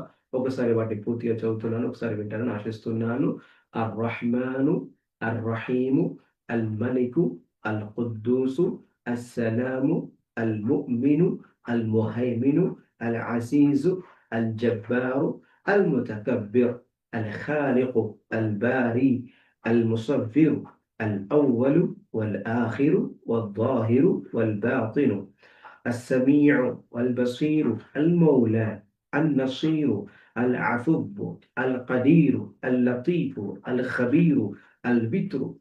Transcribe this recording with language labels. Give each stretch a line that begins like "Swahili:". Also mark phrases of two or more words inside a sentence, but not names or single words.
Telugu: ఒకసారి వాటిని పూర్తిగా చదువుతున్నాను. ఒకసారి వింటారని ఆశిస్తున్నాను.
Arabic: الرحمن، الرحيم، الملك، القدوس، السلام، المؤمن, المهيمن، العزيز، الجبار, المتكبر الخالق الباري المصور الأول والآخر والظاهر والباطن السميع والبصير المولى النصير العفو القدير اللطيف الخبير البتر